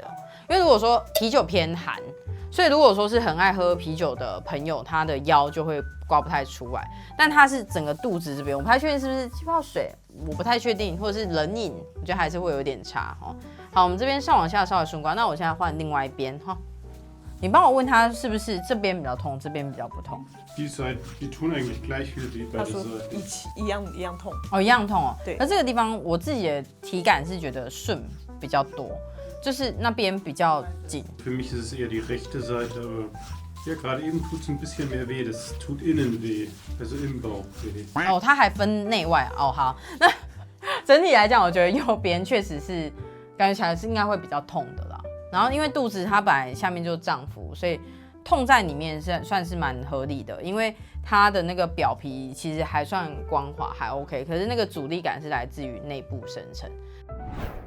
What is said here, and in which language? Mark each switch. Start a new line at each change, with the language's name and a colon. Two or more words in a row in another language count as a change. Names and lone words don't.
Chinese: 因为如果说啤酒偏寒，所以如果说是很爱喝啤酒的朋友，他的腰就会刮不太出来。但他是整个肚子这边，我不太确定是不是气泡水，我不太确定，或者是冷饮，我觉得还是会有点差哦。好，我们这边上往下稍微顺刮，那我现在换另外一边哈。你帮我问他是不是这边比较痛，这边比较不痛？
German: Die tun eigentlich gleich viel wie beide Seiten.
Chinese: 一样痛哦，一样痛哦。对。那这个地方我自己的体感是觉得顺比较多。就是那边比较紧。
German: Für mich ist es eher die rechte Seite, aber ja, gerade eben tut es ein bisschen mehr weh. Das tut innen weh, also im Bauch weh.
Chinese: 哦，它还分内外哦。好，那整体来讲，我觉得右边确实是感觉起来是应该会比较痛的啦。然后因为肚子它本来下面就是脏腑，所以痛在里面算是蛮合理的，因为它的那个表皮其实还算光滑，还 OK， 可是那个阻力感是来自于内部生成。